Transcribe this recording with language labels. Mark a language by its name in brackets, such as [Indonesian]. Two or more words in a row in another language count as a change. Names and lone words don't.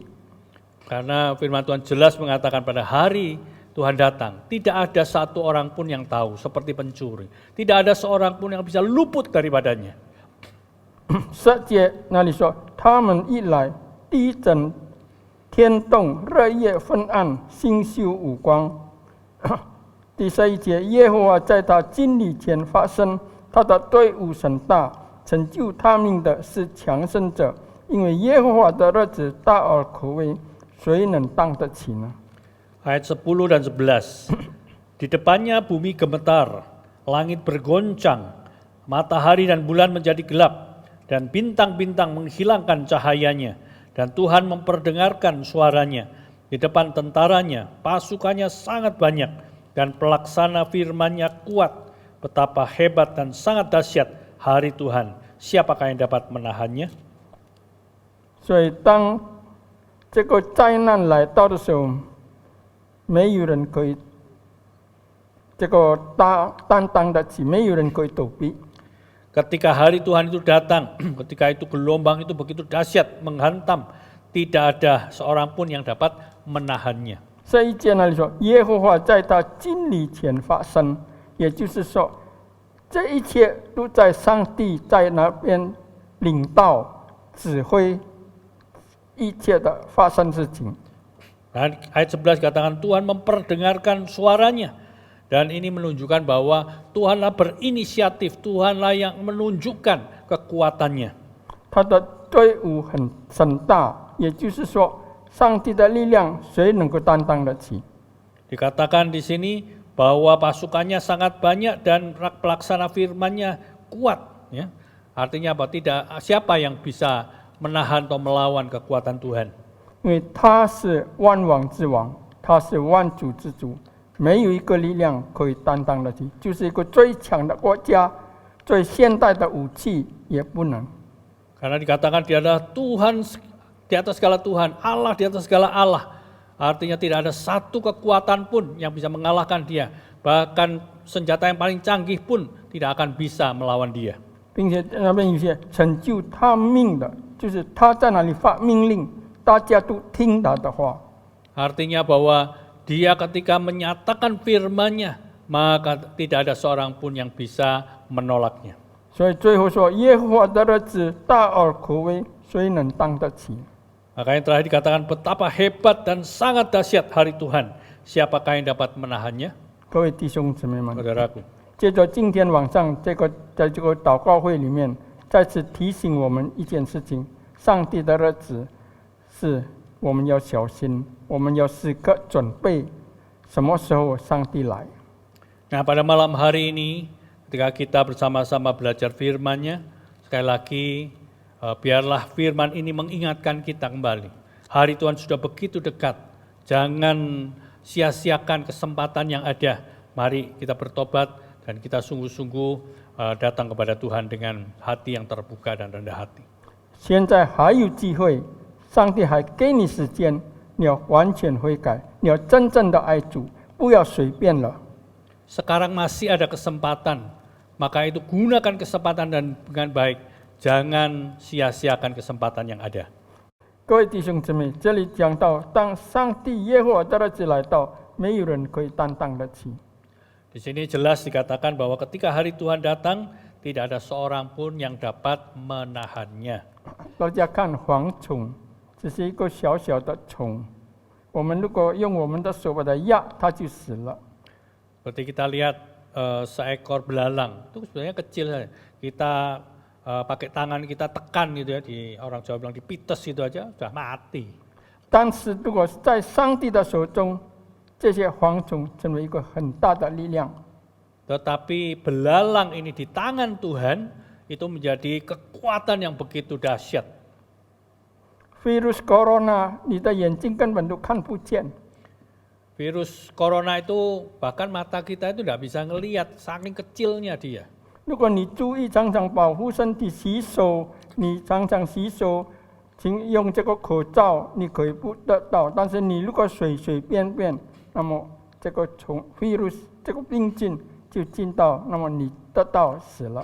[Indonesian] Karena firman Tuhan jelas mengatakan pada hari Tuhan datang, tidak ada satu orang pun yang tahu, seperti pencuri. Tidak ada seorang pun yang bisa luput daripadanya. [Chinese] 10 节那里说，他们一来，地震、天动、日夜昏暗，星宿无光。第11节，耶和华在他经历前发声，他的队伍甚大，成就他命的是强盛者，因为耶和华的日子大而可畏，谁能当得起呢？ [Indonesian] Ayat 10 dan 11. Di depannya bumi gemetar, langit bergoncang, matahari dan bulan menjadi gelap, dan bintang-bintang menghilangkan cahayanya, dan Tuhan memperdengarkan suaranya. Di depan tentaranya, pasukannya sangat banyak, dan pelaksana firman-Nya kuat. Betapa hebat dan sangat dahsyat hari Tuhan. Siapakah yang dapat menahannya? [Chinese] 所以当这个灾难来到的时候，没有人可以担当得起，没有人可以躲避。 [Indonesian] Ketika hari Tuhan itu datang, ketika itu gelombang itu begitu dahsyat menghantam, tidak ada seorang pun yang dapat menahannya. [Chinese] 这一节那里说，耶和华在他经历前发生，也就是说，这一切都在上帝在那边领导、指挥一切的发生事情。 [Indonesian] Dan ayat 11 katakan Tuhan memperdengarkan suaranya. Dan ini menunjukkan bahwa Tuhanlah berinisiatif, Tuhanlah yang menunjukkan kekuatannya. [Chinese] 他的队伍很大，也就是说，上帝的力量谁能够担当得起？ [Indonesian] Dikatakan di sini bahwa pasukannya sangat banyak dan pelaksana firman-Nya kuat. Ya. Artinya apa? Tidak siapa yang bisa menahan atau melawan kekuatan Tuhan. [Chinese] 因为他是万王之王，他是万主之主。没有一个力量可以担当得起，就是一个最强的国家、最现代的武器也不能。 [Indonesian] Karena dikatakan dia adalah Tuhan di atas segala Tuhan, Allah di atas segala Allah. Artinya tidak ada satu kekuatan pun yang bisa mengalahkan dia. Bahkan senjata yang paling canggih pun tidak akan bisa melawan dia. [Chinese] 并且那边有些成就他命的，就是他在那里发命令，大家都听他的话。 [Indonesian] Artinya bahwa Dia ketika menyatakan firman-Nya, maka tidak ada seorang pun yang bisa menolaknya. [Chinese] 所以最后说，耶和华的日子大而可畏，谁能当得起？ [Indonesian] Maka yang terakhir dikatakan betapa hebat dan sangat dahsyat hari Tuhan. Siapakah yang dapat menahannya? [Chinese] 各位弟兄姊妹们， [Indonesian] Saudaraku, [Chinese] 接着今天晚上在这个祷告会里面，再次提醒我们一件事情：上帝的日子是我们要小心，我们要时刻准备，什么时候上帝来。 [Indonesian] nah pada malam hari ini ketika kita bersama-sama belajar firman-Nya, sekali lagi biarlah firman ini mengingatkan kita kembali. Hari Tuhan sudah begitu dekat. Jangan sia-siakan kesempatan yang ada. Mari kita bertobat dan kita sungguh-sungguh datang kepada Tuhan dengan hati yang terbuka dan rendah hati. [Chinese] 现在还有机会，上帝还给你时间，你要完全悔改，你要真正的爱主，不要随便了。 [Indonesian] Sekarang masih ada kesempatan, maka itu gunakan kesempatan dan dengan baik. Jangan sia-siakan kesempatan yang ada. [Chinese] 各位弟兄姊妹，这里讲到，当上帝耶和华的日子来到，没有人可以担当得起。 [Indonesian] Di sini jelas dikatakan bahwa ketika hari Tuhan datang, tidak ada seorang pun yang dapat menahannya. [Chinese] 大家看蝗虫，只是一个小小的虫，我们如果用我们的手把它压，它就死了。 [Indonesian] Seperti kita lihat seekor belalang, itu sebenarnya kecil saja. Kita pakai tangan kita tekan gitu ya, orang Jawa bilang dipites gitu aja, sudah mati. [Chinese] 但是如果在上帝的手中，这些蝗虫成为一个很大的力量。 [Indonesian] Tetapi belalang ini di tangan Tuhan, itu menjadi kekuatan yang begitu dahsyat. virus corona， [Chinese] 你的眼睛根本都看不见。 [Indonesian] Virus corona itu bahkan mata kita itu tidak bisa ngelihat, saking kecilnya dia. [Chinese] 如果你注意常常保护身体、洗手，你常常洗手，请用这个口罩，你可以不得到。但是你如果随随便便，那么这个virus 这个病菌就进到，那么你得到死了。